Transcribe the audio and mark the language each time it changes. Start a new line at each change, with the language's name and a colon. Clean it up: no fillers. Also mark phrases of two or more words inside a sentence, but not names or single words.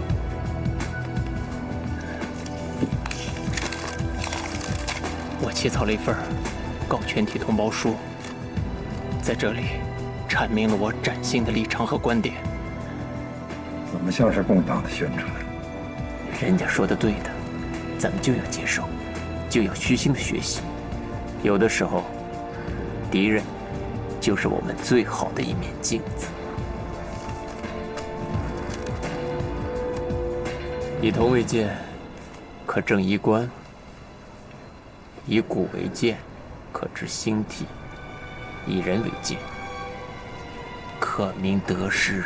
Chinese: 我起草了一份告全体同胞书，在这里阐明了我崭新的立场和观点。怎么像是共党的宣传？人家说的对的，咱们就要接受，就要虚心的学習。有的時候，敵人就是我們最好的一面鏡子。以銅為鑑，可正衣冠；以古為鑑，可知興替；以人為鑑，可明得失。